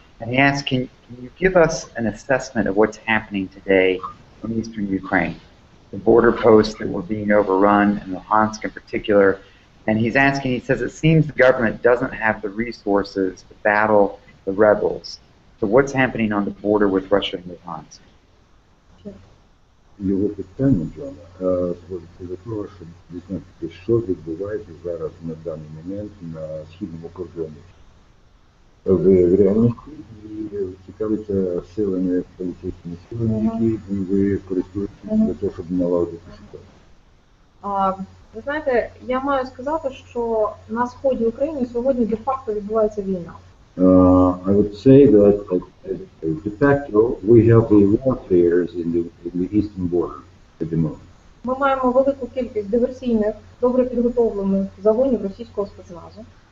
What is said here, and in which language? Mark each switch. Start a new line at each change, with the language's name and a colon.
English: And he asks, can you give us an assessment of what's happening today in eastern Ukraine? The border posts that were being overrun, and Luhansk in particular. And he's asking, he says, it seems the government doesn't have the resources to battle the rebels. So what's happening on the border with Russia and Luhansk?
Ukrainian: Його питання, Джона, зводиться до того, щоб дізнатися, що відбувається зараз на даний момент на східному кордоні. В реальності і цікавиться силами, поліцейськими силами, які ви користуєтесь для того, щоб налагодити ситуацію. Ви знаєте, я маю сказати, що на сході України сьогодні де-факто відбувається війна.
English: I would say that de facto we have the warfares in the eastern border at the moment.
Ukrainian: Ми маємо велику кількість диверсійних, добре підготовлених загонів російського спецназу.